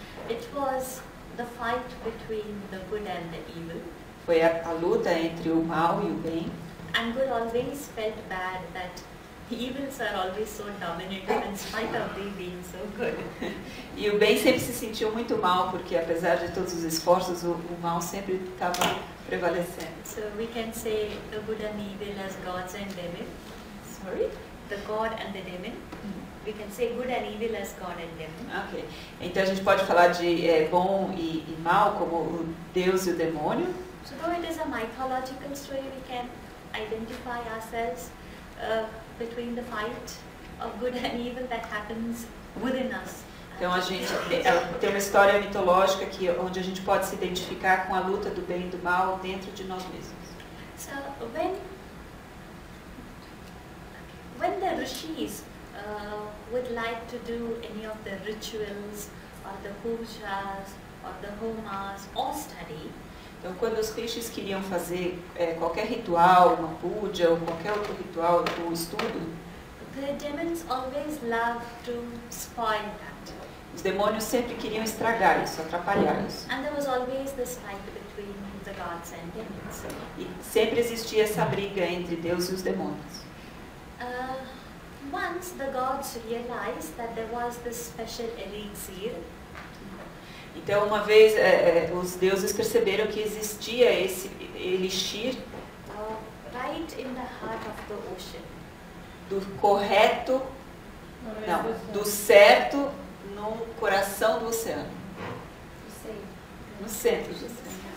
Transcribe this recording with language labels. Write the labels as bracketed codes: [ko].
[en] It was the fight between the good and the evil. [pt] Foi a luta entre o mal e o bem. [en] And good always felt bad that the evils are always so dominant in spite of they being so good. [pt] E o bem sempre se sentiu muito mal, porque apesar de todos os esforços, o mal sempre estava prevalecendo. [en] So we can say the good and evil as gods and demon. Sorry? The god and the demon. We can say good and evil as god and demon. Ok. [pt] Então a gente pode falar de bom e mal como o Deus e o demônio. [en] So though it is a mythological story, we can identify ourselves between the fight of good and evil that happens within us. [pt] Então a gente tem uma história mitológica onde a gente pode se identificar com a luta do bem e do mal dentro de nós mesmos. [en] So when the rishis would like to do any of the rituals or the pujas or the homas or study, [pt] então quando os rishis queriam fazer qualquer ritual, uma puja ou qualquer outro ritual ou estudo, [en] The demons always love to spoil that. [pt] Os demônios sempre queriam estragar isso, atrapalhar isso. [en] And there was always this fight between the gods and demons. [pt] E sempre existia essa briga entre Deus e os demônios. [en] Once the gods realized that there was this special elixir. [pt] Então, uma vez, os deuses perceberam que existia esse elixir [en] Right in the heart of the ocean. [pt] do correto, não, do certo no coração do oceano, no centro do oceano.